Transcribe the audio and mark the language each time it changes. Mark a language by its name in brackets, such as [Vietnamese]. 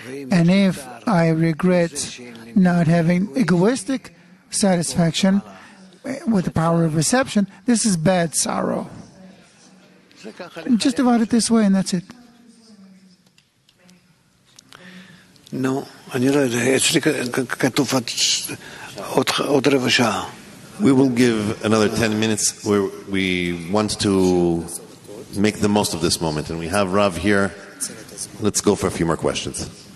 [English] And if I regret not having egoistic satisfaction with the power of reception, this is bad sorrow. Just divide it this way and that's it. [Hebrew] No, אני לא יודע, אצלי כתוב עוד רבע שעה. [English] We will give another 10 minutes where we want to make the most of this moment. And we have Rav here. Let's go for a few more questions.